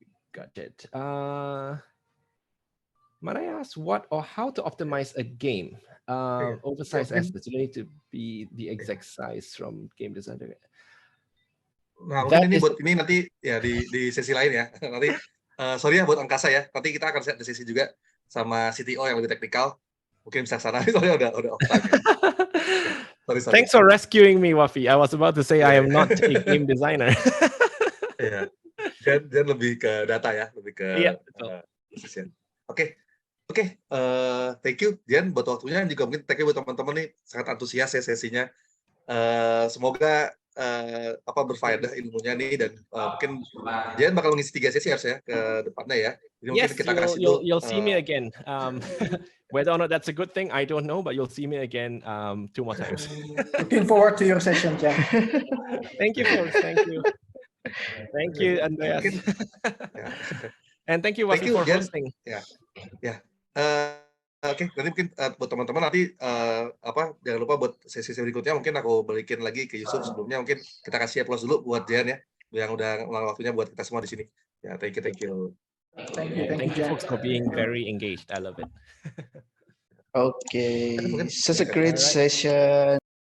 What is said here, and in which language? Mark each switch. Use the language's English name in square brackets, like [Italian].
[English] Got it. Might I ask what or how to optimize a game? Oversized assets. You need to be the exact size from game designer. [Indonesian] Nah, mungkin ini buat ini nanti ya di sesi lain ya. Nanti sorry ya buat angkasa ya. Nanti kita akan ada sesi juga sama CTO yang lebih teknikal. Mungkin bisa sana. Soalnya udah off time. Sorry. [English] Thanks for rescuing me, Wafi. I was about to say I am not a game designer. [Indonesian] Iya. Dan lebih ke data ya, lebih ke sesi. Oke, thank you Jen buat waktunya, juga mungkin thank you buat teman-teman nih, sangat antusias ya sesinya. Semoga berfaedah ilmunya nih, dan mungkin Jen bakal mengisi 3 sesi harusnya ke depannya ya. Jadi mungkin kita kasih [English] you'll see me again. Whether or not that's a good thing, I don't know, but you'll see me again 2 more times. Looking forward to your session, Jen. Thank you, folks. Thank you. Thank you, Andreas. And thank you, Wafi, for hosting. [Indonesian] Ya. Oke, nanti mungkin buat teman-teman nanti jangan lupa buat sesi berikutnya mungkin aku balikin lagi ke Yusuf. Sebelumnya mungkin kita kasih applause dulu buat Jan ya, yang udah ngeluangin waktunya buat kita semua di sini. Ya, [English] thank you. Thank you, thank you folks for being very engaged. I love it. Okay, such a great session.